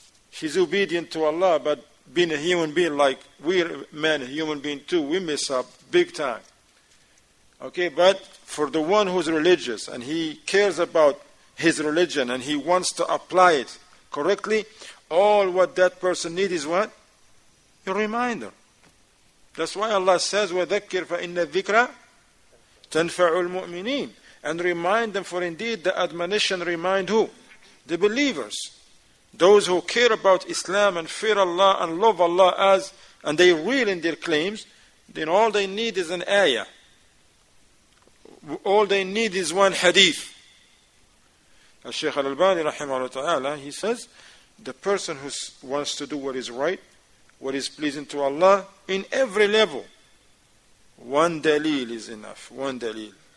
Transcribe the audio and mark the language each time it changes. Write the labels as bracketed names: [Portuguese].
[English] She's obedient to Allah, but being a human being like we're men, human being too, we mess up big time. Okay, but for the one who's religious and he cares about his religion and he wants to apply it correctly, all what that person needs is what? A reminder. [Arabic] That's why Allah says, وَذَكِّرْ فَإِنَّ الذِّكْرَ تَنْفَعُ الْمُؤْمِنِينَ. [English] And remind them, for indeed the admonition remind who? The believers. Those who care about Islam and fear Allah and love Allah and they real in their claims, then all they need is an ayah. All they need is one hadith. Shaykh al-Albani rahimahullah ta'ala, he says, the person who wants to do what is right, what is pleasing to Allah, in every level, one dalil is enough. One dalil.